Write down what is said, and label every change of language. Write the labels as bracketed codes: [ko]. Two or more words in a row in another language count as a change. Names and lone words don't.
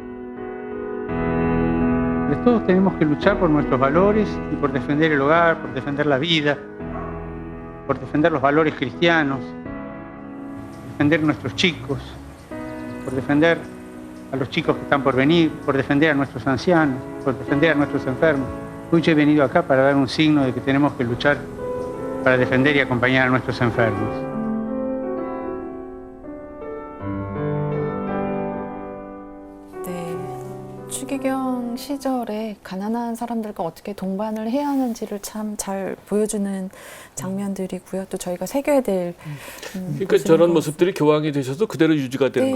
[es] Pero todos tenemos que luchar por nuestros valores y por defender el hogar, por defender la vida, por defender los valores cristianos, defender nuestros chicos, por defender a los chicos que están por venir, por defender a nuestros ancianos, por defender a nuestros enfermos. Hoy yo he venido acá para dar un signo de que tenemos que luchar para defender y acompañar a nuestros enfermos. [ko] 네, 추기경 시절에 가난한 사람들과 어떻게 동반을 해야 하는지를 참 잘 보여주는 장면들이고요. 또 저희가 새겨야 될 그러니까 저런 모습들이 교황이 되셔서 그대로 유지가 되는